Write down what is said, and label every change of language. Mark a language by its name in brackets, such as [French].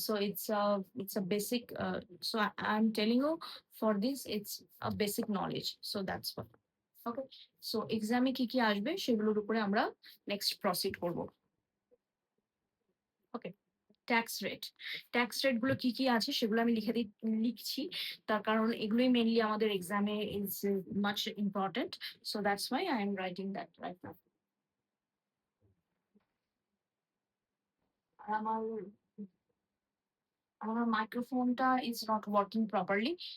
[English] So it's a basic so I'm telling you for this it's a basic knowledge. So that's what. Okay? [Bangla] So এক্সামে কি কি আসবে সেগুলোর উপরে আমরা নেক্সট প্রসিড করব। ওকে? Tax rate. ট্যাক্স রেট গুলো কি, কি আছে সেগুলো আমি লিখছি। তার কারণ এগুলোই মেইনলি আমাদের এক্সামে [English] Is much important. So that's why I am writing that right now. [Bangla] আর আমার মাইক্রোফোনটা [English] is not working properly.